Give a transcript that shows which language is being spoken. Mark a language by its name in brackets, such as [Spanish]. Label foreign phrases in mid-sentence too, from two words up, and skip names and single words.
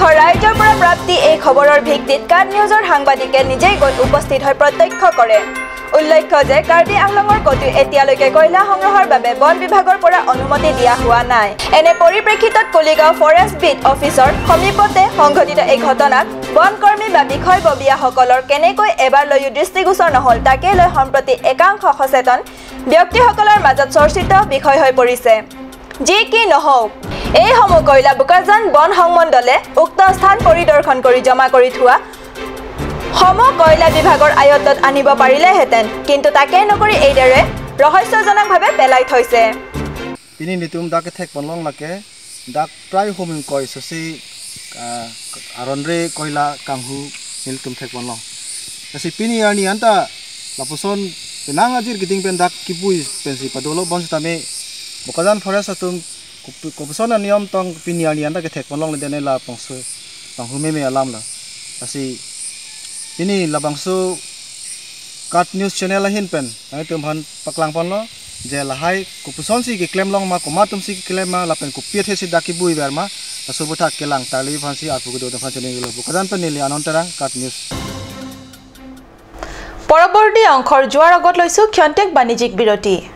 [Assamese] ৰাজ্যৰ পৰা প্ৰাপ্তি এই খবৰৰ ভিত্তিত কাট নিউজৰ সাংবাদিকে নিজেই গৈ উপস্থিত হৈ প্ৰত্যক্ষ কৰে উল্লেখ্য যে কাৰ্বি আংলঙৰ কতো এতিয়ালৈকে কয়লা সংগ্ৰহৰ বাবে বন বিভাগৰ পৰা অনুমতি দিয়া হোৱা নাই এনে পৰিপ্ৰেক্ষিতত কুলিগাঁও ফৰেষ্ট বিট অফিচৰ সমীপতে সংঘটিত এই ঘটনাক বনকৰ্মী বা বিষয়ববীয়াসকলৰ কেনেকৈ এবাৰলৈও দৃষ্টিগোচৰ নহল তাকে লৈ সম্প্ৰতি একাংশ সচেতন ব্যক্তিসকলৰ মাজত চৰ্চিত বিষয় হৈ পৰিছে। যি কি নহওক এই সমূহ কয়লা বোকাজান বন সংমণ্ডলে উক্ত স্থান পৰিদৰ্শন কৰি জমা কৰি থোৱা কয়লা বিভাগৰ আয়ত্তত আনিব পাৰিলেহেঁতেন, কিন্তু তাকে নকৰি এইদৰে ৰহস্যজনকভাৱে পেলাই থৈছে। [Karbi] Ini nitum dak tek ponlong lake dak prai homing koi sosi aronre koila kanghu niltum tek ponlong. Kasi pini ani anta lapuson penang ajir giting pen dak kipui pensi padolo bons tame Bokazan forest atum kopson niom tong pini ani anta ke tek ponlong le dene la pongsu panghu me alam la. Kasi ini labangsu kat news channel lahin pen ai tum han paklang ponlo je lahai kupuson si ki claim long ma komatum si ki claim ma lapen ku piet hesi daki bui ber ma asubutha kelang tali phansi apu go do phansi ni lo Bokazan pen nili anontarang kat news [Assamese] পৰৱৰ্তী অংশৰ যোৱাৰ আগত লৈছো ক্ষন্তেক বাণিজ্যিক বিৰতি।